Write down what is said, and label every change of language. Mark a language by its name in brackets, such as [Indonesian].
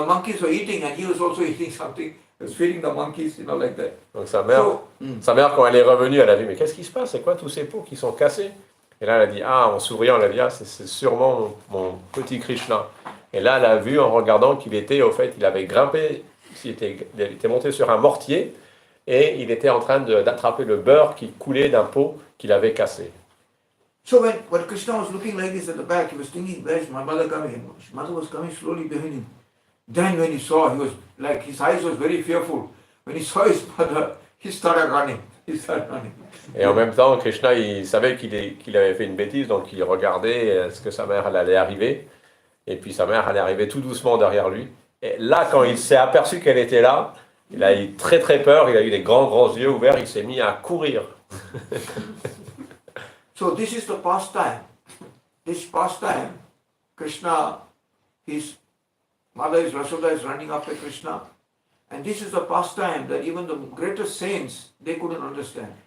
[English] The monkeys were eating, and he was also eating something. He was feeding the monkeys, like that. [French] Donc sa mère, quand elle est revenue, elle a vu, mais qu'est-ce qui se passe? C'est quoi tous ces pots qui sont cassés? Et là, elle a dit, en souriant, elle a dit, c'est sûrement mon petit Krishna. Et là, elle a vu, en regardant qu'il était, au fait, il avait grimpé, il était monté sur un mortier, et il était en train d'attraper le beurre qui coulait d'un pot qu'il avait cassé. [English] So when Krishna was looking like this at the back, he was thinking, where is my mother coming? His mother was coming slowly behind him. Then when he saw, he was like, his eyes was very fearful. When he saw his mother, he started running. [French] Et en même temps, Krishna, il savait qu'il avait fait une bêtise, donc il regardait est-ce que sa mère allait arriver. Et puis sa mère allait arriver tout doucement derrière lui. Et là, quand il s'est aperçu qu'elle était là, il a eu très très peur, il a eu des grands yeux ouverts, il s'est mis à courir. [English] So this is the pastime. This pastime, Krishna, his mother is Yashoda is running after Krishna. And this is the pastime that even the greatest saints, they couldn't understand.